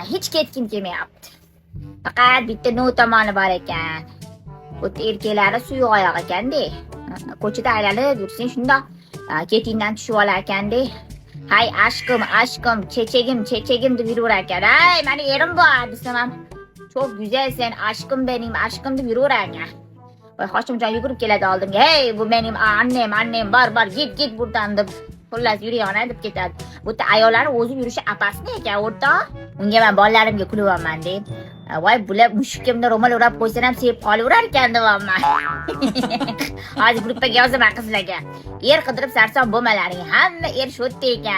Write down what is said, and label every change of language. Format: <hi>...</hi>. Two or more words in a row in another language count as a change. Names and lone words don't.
<uz>Hech ketgim kelmayapti. Faqat bitta no tomoni bor ekan. O'ta erkaklari suyuq oyoq ekan-da. Ko'chada aylanib yursang shundoq ketingdan tushib olar ekan-da.</uz> <tr>Hay aşkım, çeçegim</tr> <uz>deb yuraverar ekan. Ay, meni erim bor desam ham,</uz> <tr>çok güzelsen, aşkım benim, aşkım</tr> <uz>deb yuraverar ekan. Voy, Hoshimjon yugurib keladi oldimga. Hey, bu mening annem, bor,</uz> <tr>git buradan deb.</tr> <uz>Xullas yurayona deb ketadi. Bu yerda ayollarning o'zi yurishi apasmi ekan, o'rtoq? Unga men bolalarimga kulyapman deb. Voy, bular mushukimni ro'mol o'rab qo'ysam ham sevib qolaverar ekan deyapman. Hozir gruppaga yozaman qizlarga. Er qidirib sarson bo'lmalaring, hamma er shu yerda ekan.</uz>